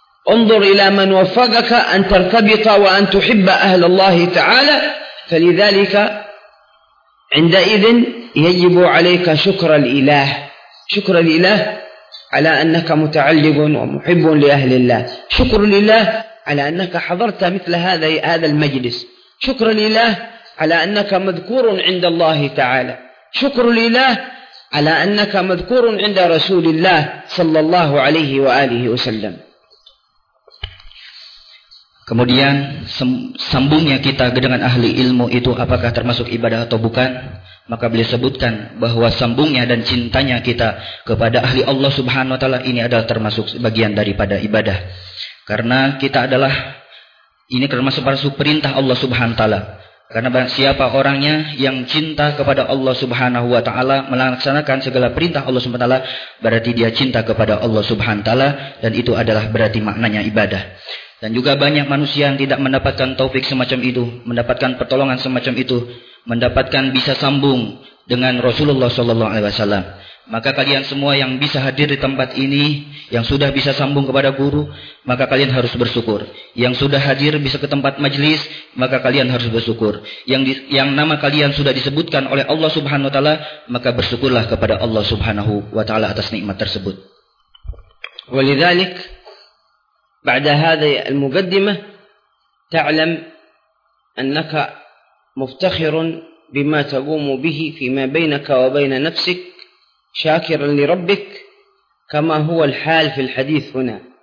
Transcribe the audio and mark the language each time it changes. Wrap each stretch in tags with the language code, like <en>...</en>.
<ar>انظر إلى من وفقك أن ترتبط وأن تحب أهل الله تعالى، فلذلك عندئذ يجب عليك شكر الإله، شكر الإله على أنك متعلق ومحب لأهل الله، شكر الإله على أنك حضرت مثل هذا المجلس، شكر الإله على أنك مذكور عند الله تعالى، شكر الإله على أنك مذكور عند رسول الله صلى الله عليه وآله وسلم.</ar> <id>Kemudian sambungnya kita dengan ahli ilmu itu apakah termasuk ibadah atau bukan? Maka beliau sebutkan bahwa sambungnya dan cintanya kita kepada ahli Allah Subhanahu wa taala ini adalah termasuk bagian daripada ibadah. Karena kita adalah ini termasuk perintah Allah Subhanahu wa taala. Karena barang siapa orangnya yang cinta kepada Allah subhanahu wa ta'ala, melaksanakan segala perintah Allah subhanahu wa ta'ala, berarti dia cinta kepada Allah subhanahu wa ta'ala, dan itu adalah berarti maknanya ibadah. Dan juga banyak manusia yang tidak mendapatkan taufik semacam itu, mendapatkan pertolongan semacam itu, mendapatkan bisa sambung dengan Rasulullah s.a.w. Maka kalian semua yang bisa hadir di tempat ini, yang sudah bisa sambung kepada guru, maka kalian harus bersyukur. Yang sudah hadir bisa ke tempat majlis, maka kalian harus bersyukur. Yang nama kalian sudah disebutkan oleh Allah subhanahu wa ta'ala, maka bersyukurlah kepada Allah subhanahu wa ta'ala atas nikmat tersebut.</id> <ar>Walidhalik, ba'da hadha al-mugaddimah, ta'lam annaka muftakhirun bima tagumu bihi fima bainaka wa baina nafsik, شاكرا لربك كما هو الحال في الحديث هنا</ar>